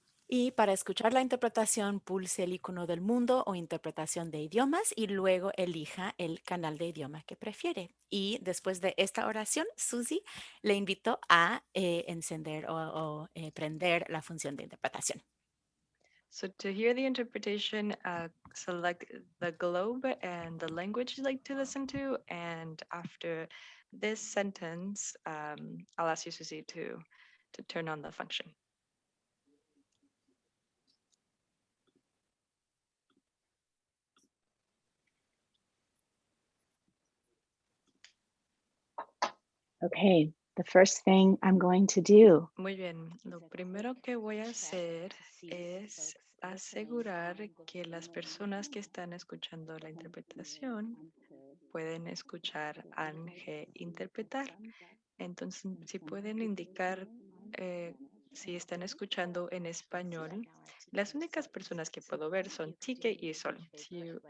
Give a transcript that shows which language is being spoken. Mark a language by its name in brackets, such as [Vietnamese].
[Spanish] Y para escuchar la interpretación, pulse el icono del mundo o interpretación de idiomas y luego elija el canal de idioma que prefiere. Y después de esta oración, Susie le invito a encender o prender la función de interpretación. [English] So to hear the interpretation, select the globe and the language you'd like to listen to. And after this sentence, I'll ask you, Susie, to turn on the function. Okay, the first thing I'm going to do [Spanish] Muy bien, lo primero que voy a hacer es asegurar que las personas que están escuchando la interpretación pueden escuchar a Ange interpretar. Entonces, si pueden indicar si están escuchando en español, las únicas personas que puedo ver son Tique y Sol. Si